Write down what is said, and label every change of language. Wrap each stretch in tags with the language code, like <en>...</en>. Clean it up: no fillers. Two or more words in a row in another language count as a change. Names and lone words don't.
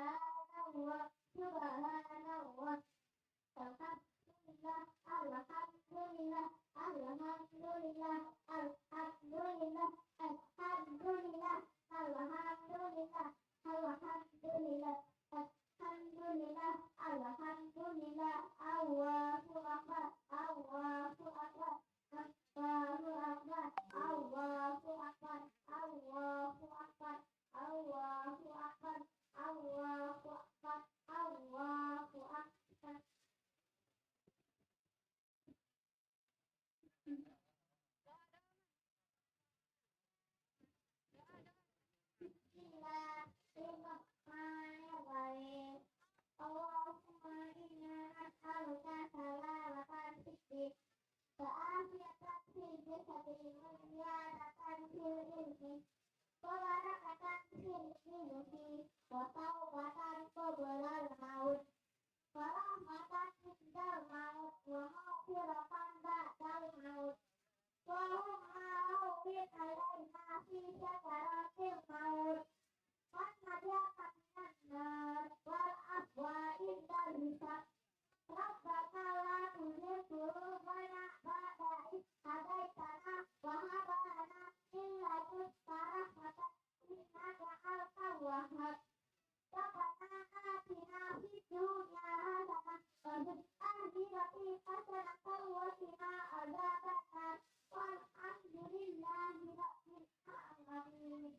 <ar>Subhanallah, الحمد لله، الحمد لله. الحمد لله، الحمد لله، الحمد لله، الحمد لله، الحمد لله، الحمد لله، الحمد لله، الله أكبر، الله أكبر، الله أكبر، الله أكبر، الله أكبر، الله أكبر، الله أكبر، الله أكبر. Bismillahirrahmanirrahim. اللهم إنا نسألك سلامة في وعافية في الجسد و وزيادة في العلم وبركة في الرزق وتوبة قبل الموت ورحمة عند الموت ومغفرة بعد الموت وهون علينا في سكرات الموت ونجاة من النار والعفو عند الحساب. ربنا لا تزغ قلوبنا بعد إذ هديتنا وهب لنا من لدنك رحمة إنك أنت الوهاب. ربنا آتنا في الدنيا حسنة وفي الآخرة حسنة وقنا عذاب النار. والحمد لله رب العالمين.</ar>